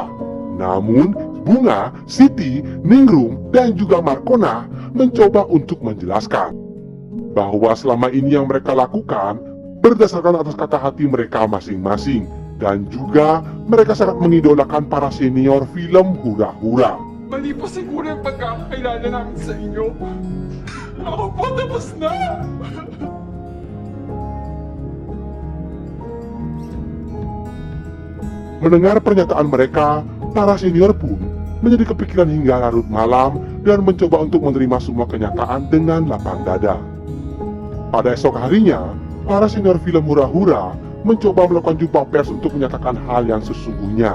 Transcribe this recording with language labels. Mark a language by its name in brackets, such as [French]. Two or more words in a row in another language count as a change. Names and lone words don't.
[Indonesian] Namun, Bunga, Siti, Ningrum, dan juga Markona mencoba untuk menjelaskan bahwa selama ini yang mereka lakukan berdasarkan atas kata hati mereka masing-masing, dan juga mereka sangat mengidolakan para senior film hura-hura. [Filipino] Mali po siguro yung pagkakakilala namin sa inyo. Ako po tapos na! [Indonesian] Mendengar pernyataan mereka, para senior pun menjadi kepikiran hingga larut malam dan mencoba untuk menerima semua kenyataan dengan lapang dada. Pada esok harinya, para senior film hura-hura mencoba melakukan jumpa pers untuk menyatakan hal yang sesungguhnya.